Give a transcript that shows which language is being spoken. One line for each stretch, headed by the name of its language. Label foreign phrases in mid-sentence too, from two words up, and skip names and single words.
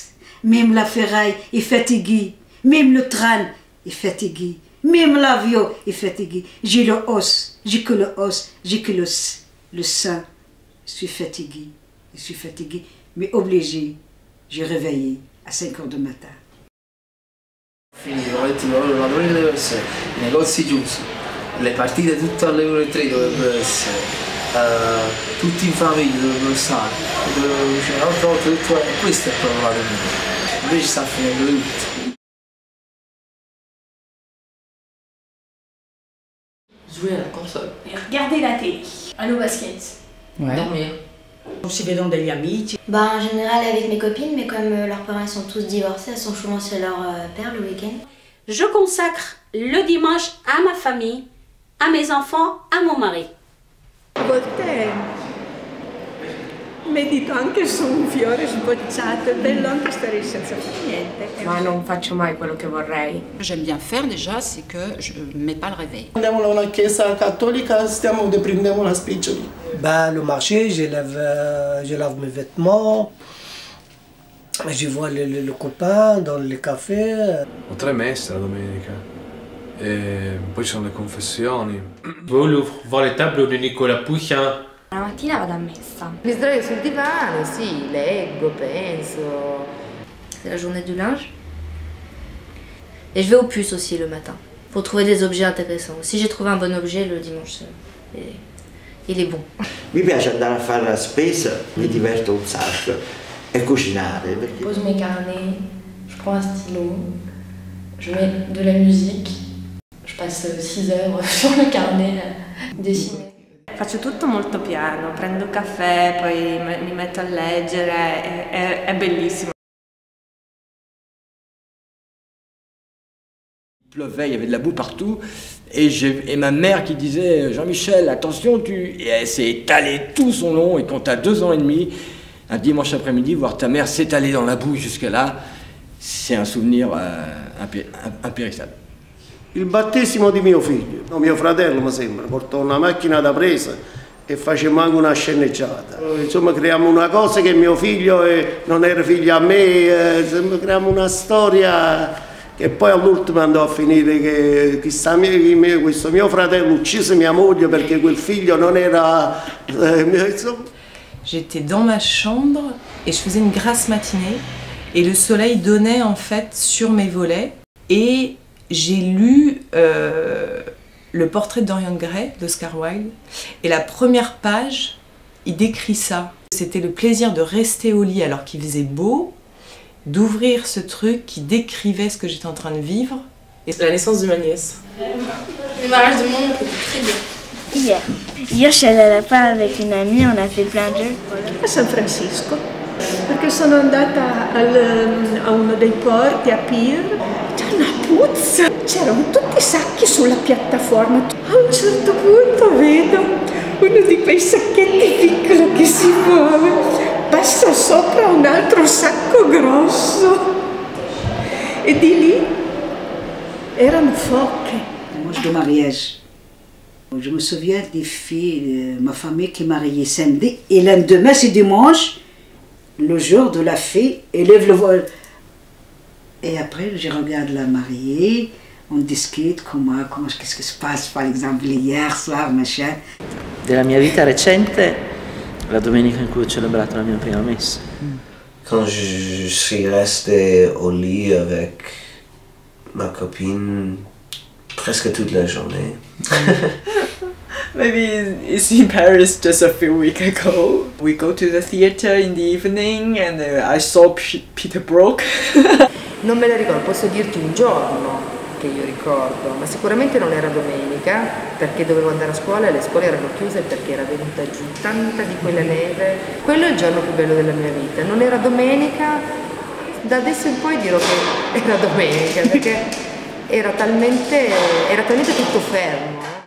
French: Même la ferraille est fatiguée. Même le train est fatigué. Même l'avion est fatigué. J'ai le os, j'ai que le os, j'ai que le sang. Je suis fatiguée, mais obligée. J'ai réveillé à 5 heures du matin.
Italian: Finito, la domenica deve essere, i negozi chiusi, le partite tutte alle ore 3 dovrebbero essere, tutti in famiglia dovrebbero stare, un'altra volta tutto, questa è proprio la domenica, invece sta finendo tutto.
French: Jouer à la console. Et regarder la télé. Aller au basket. Ouais. Dormir.
Italian: Si vedono degli amici.
French: En général avec mes copines, mais comme leurs parents sont tous divorcés, elles sont souvent chez leur père le week-end. Je consacre le dimanche à ma famille, à mes enfants, à mon mari.
Italian: A volte medito anche su un fiore sbocciato, è bello anche stare senza fare niente. Ma non faccio mai quello che vorrei.
French: J'aime bien faire déjà, c'est que je ne mets pas le réveil.
Italian: Andiamo a una chiesa cattolica, prendiamo la spiccioli.
French: Bah, le marché, je lave mes vêtements, je vois le copain dans le café.
Italian: Ho 3 messe la domenica, e poi ci sono le confessioni.
French: Voir les tables de Nicolas Poussin.
Italian: La mattina vado a messa. Mi sdraio sul divano, sì, leggo, penso.
French: C'est la journée du linge. Et je vais aux puces aussi le matin, pour trouver des objets intéressants. Si j'ai trouvé un bon objet le dimanche, il est bon.
Italian: Mi piace andare a fare la spesa, mi diverto un sacco, e cucinare.
French: Je pose mes carnets, je prends un stylo, je mets de la musique, je passe 6 heures sur le carnet à dessiner.
Italian: Faccio tutto molto piano, prendo caffè, poi mi metto a leggere, è bellissimo.
French: Il pleuvait, il y avait de la boue partout, et ma mère qui disait « Jean-Michel, attention, Et elle s'est étalée tout son long, et quand tu as 2 ans et demi, un dimanche après-midi, voir ta mère s'étaler dans la boue jusque là, c'est un souvenir impérissable.
Italian: Il battesimo di mio figlio, no, mio fratello mi sembra, portò una macchina da presa e facemmo anche una sceneggiata. Insomma creiamo una cosa che mio figlio non era figlio a me, creiamo una storia che poi all'ultimo andò a finire che questo mio fratello uccise mia moglie perché quel figlio non era...
French: J'étais dans ma chambre et je faisais une grasse matinée et le soleil donnait en fait sur mes volets et j'ai lu le portrait de Dorian Gray d'Oscar Wilde et la première page, il décrit ça. C'était le plaisir de rester au lit alors qu'il faisait beau, d'ouvrir ce truc qui décrivait ce que j'étais en train de vivre. Et la naissance de ma nièce. Le mariage de mon oncle était très bien. Hier je suis allée à la part avec une amie, on a fait plein de jeux.
Italian: A San Francisco, perché sono andata a uno dei porti, a Pier. C'era una puzza, c'erano tutti i sacchi sulla piattaforma. A un certo punto vedo uno di quei sacchetti piccoli che si muove, passa sopra un altro sacco grosso e di lì erano foche.
French: Dimanche de mariage. Je me souviens des filles de ma famille qui est mariée samedi et le lendemain c'est dimanche, le jour de la fille, élève le vol. Et après, je regarde la mariée, on discute qu'est-ce qui se passe, par exemple, hier soir, machin.
Italian: Della mia vita recente, la domenica in cui ho celebrato la mia prima messa.
French: Quand je suis resté au lit avec ma copine presque toute la journée.
English: Maybe it's in Paris just a few weeks ago. We go to the theater in the evening and I saw Peter Brook.
Italian: Non me la ricordo, posso dirti un giorno che io ricordo, ma sicuramente non era domenica perché dovevo andare a scuola e le scuole erano chiuse perché era venuta giù tanta di quella neve. Quello è il giorno più bello della mia vita. Non era domenica, Da adesso in poi dirò che era domenica, perché era talmente tutto fermo.